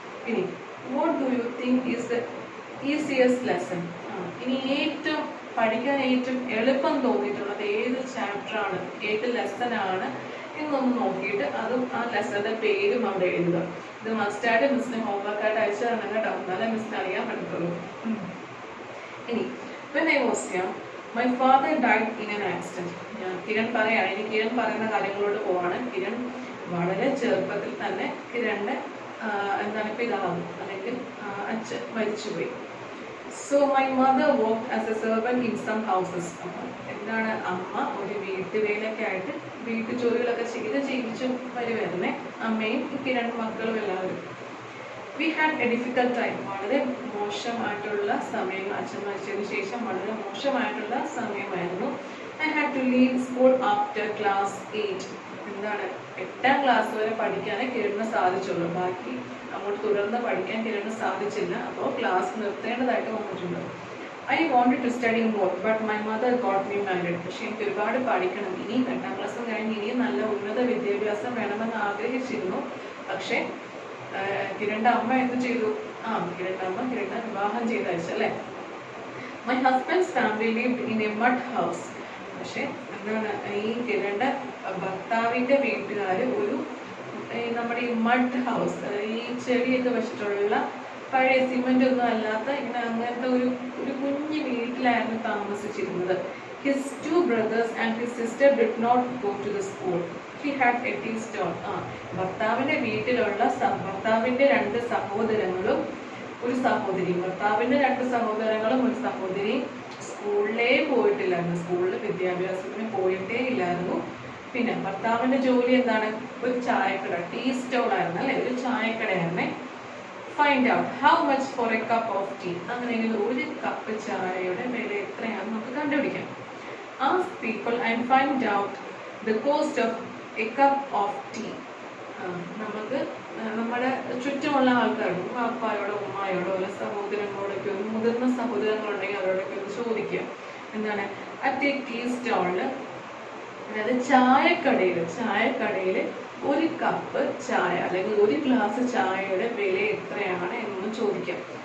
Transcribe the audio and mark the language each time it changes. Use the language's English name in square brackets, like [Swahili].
[Malayalam] ഇനി [English] What do you think is the easiest lesson? [Malayalam] ഇനി ഏറ്റവും പഠിക്കാൻ ഏറ്റവും എളുപ്പം തോന്നിയിട്ടുള്ളത് ഏത് ചാപ്റ്ററാണ് ഏത് ലെസനാണ് എന്നൊന്ന് നോക്കിയിട്ട് അതും ആ ലെസന്റെ പേരും അവിടെ എഴുതുക. ഇത് മസ്റ്റായിട്ട് മിസ്സിന് ഹോംവർക്കായിട്ട് അയച്ചു തരണം കേട്ടോ, എന്നാലേ മിസ്സിന് അറിയാൻ പറ്റത്തുള്ളൂ. ഇനി [English] when I was young, my father died in an accident. [Malayalam] Kiran പറയാണ്, ഇനി കിരൺ പറയുന്ന കാര്യങ്ങളോട് പോവാണ്. കിരൺ വളരെ ചെറുപ്പത്തിൽ തന്നെ കിരണിന്റെ എന്താണ് പിതാവ് അല്ലെങ്കിൽ അച്ഛൻ മരിച്ചുപോയി. [English] So my mother worked as a servant in some houses. [Malayalam] എന്താണ് അമ്മ ഒരു വീട്ടുവേലൊക്കെ ആയിട്ട് വീട്ടു ജോലികളൊക്കെ ചെയ്ത് ജീവിച്ചു വരുവായിരുന്നേ, അമ്മയും കിരൺ മക്കളും എല്ലാവരും. [English] We had a difficult time. [Malayalam] വളരെ മോശമായിട്ടുള്ള സമയം, അച്ഛൻ മരിച്ചതിന് ശേഷം വളരെ മോശമായിട്ടുള്ള സമയമായിരുന്നു. [English] I had to leave school after class 8. [Malayalam] എന്താണ് 8ാം ക്ലാസ് വരെ പഠിക്കാനേ കിരണിന് സാധിച്ചുള്ളൂ, ബാക്കി അങ്ങോട്ട് തുടർന്ന് പഠിക്കാൻ കിരണിന് സാധിച്ചില്ല. അപ്പോൾ ക്ലാസ് നിർത്തേണ്ടതായിട്ട് വന്നിട്ടുണ്ട്. [English] I wanted to study more, but my mother got me married. [Malayalam] പക്ഷെ എനിക്ക് ഒരുപാട് പഠിക്കണം, ഇനി 8ാം ക്ലാസ് കഴിഞ്ഞ് ഇനിയും നല്ല ഉന്നത വിദ്യാഭ്യാസം വേണമെന്ന് ആഗ്രഹിച്ചിരുന്നു. പക്ഷെ കിരണിന്റെ അമ്മ എന്ത് ചെയ്തു? കിരണിന്റെ അമ്മ കിരണിനെ വിവാഹം ചെയ്തയച്ചല്ലേ. [English] My husband's family lived in a mud house. [Malayalam] പക്ഷെ എന്താണ് ഈ കിരണിന്റെ ഭർത്താവിന്റെ വീട്ടുകാര് ഒരു നമ്മുടെ ഈ മഡ് ഹൗസ്, ഈ ചെടിയൊക്കെ വെച്ചിട്ടുള്ള പഴയ സിമെന്റ് ഒന്നും അല്ലാത്ത ഇങ്ങനെ അങ്ങനത്തെ ഒരു കുഞ്ഞു വീട്ടിലായിരുന്നു താമസിച്ചിരുന്നത്. [English] His 2 brothers and his sister did not go to the school. He had a tea stall. [Malayalam] ഭർത്താവിന്റെ വീട്ടിലുള്ള ഭർത്താവിന്റെ 2 സഹോദരങ്ങളും ഒരു സഹോദരിയും, ഭർത്താവിന്റെ 2 സഹോദരങ്ങളും ഒരു സഹോദരിയും സ്കൂളിലേ പോയിട്ടില്ലായിരുന്നു, സ്കൂളിൽ വിദ്യാഭ്യാസത്തിന് പോയിട്ടേ ഇല്ലായിരുന്നു. പിന്നെ ഭർത്താവിന്റെ ജോലി എന്താണ്? ഒരു ചായക്കട, ടീ സ്റ്റോൾ ആയിരുന്നു അല്ലെ, ഒരു ചായക്കടയായിരുന്നേ. [English] Find out how much for a cup of tea. [Malayalam] അങ്ങനെയെങ്കിൽ ഒരു കപ്പ് ചായയുടെ വില എത്രയാണെന്ന് നമുക്ക് കണ്ടുപിടിക്കാം. [English] Ask people and find out the cost of a cup of tea. [Malayalam] നമുക്ക് നമ്മുടെ ചുറ്റുമുള്ള ആൾക്കാരോട്, പാപ്പായോടോ ഉമ്മായോടോ അല്ല സഹോദരങ്ങളോടൊക്കെ ഒന്ന്, മുതിർന്ന സഹോദരങ്ങളുണ്ടെങ്കിൽ അവരോടൊക്കെ ഒന്ന് ചോദിക്കുക. എന്താണ് അറ്റ് എ ടീ സ്റ്റോളില്, അതായത് ചായക്കടയിൽ ഒരു കപ്പ് ചായ അല്ലെങ്കിൽ ഒരു ഗ്ലാസ് ചായയുടെ വില എത്രയാണ് എന്നൊന്ന് ചോദിക്കാം.